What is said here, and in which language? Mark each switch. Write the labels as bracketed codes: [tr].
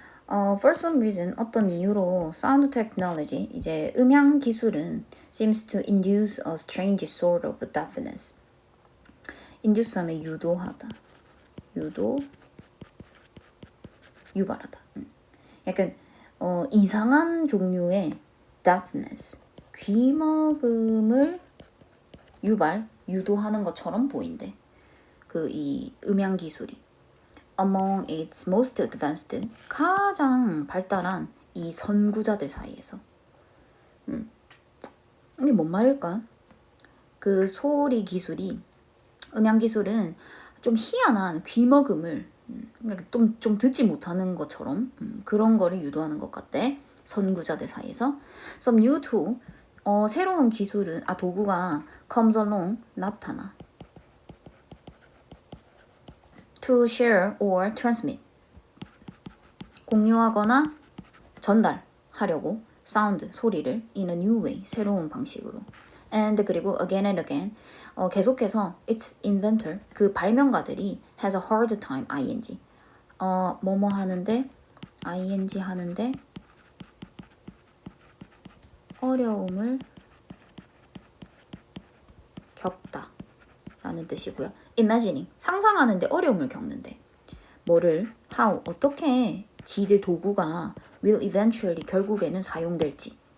[en] For some reason, [ko] 어떤 이유로 [en] sound technology, [ko] 이제 음향 기술은 [en] seems to induce a strange sort of deafness. [ko] induce 하면 유도하다. 유발하다. 약간 이상한 종류의 deafness, 귀먹음을 유도하는 것처럼 보인대. 이 음향 기술이. [en] Among its most advanced, [ko] 가장 발달한 이 선구자들 사이에서. 이게 뭔 말일까? 그 소리 기술이, 음향 기술은 좀 희한한 귀먹음을 그러니까 좀 듣지 못하는 것처럼 그런 거를 유도하는 것 같대. 선구자들 사이에서. [en] Some new tool, [ko] 새로운 기술은, 도구가 [en] comes along, [ko] 나타나. [en] To share or transmit. [ko] 공유하거나 전달하려고 sound, 소리를 [en] in a new way, [ko] 새로운 방식으로. [en] And [ko] 그리고 [en] again and again, [ko] 계속해서 [en] its inventor, [ko] 그 발명가들이 [en] has a hard time, ing. [ko] 뭐뭐 하는데, ing 하는데 어려움을 겪다 라는 뜻이고요. imagining, 상상하는데 어려움을 겪는데. 뭐를, how, 어떻게 지들 도구가 [en] will eventually, [ko] 결국에는 사용될지.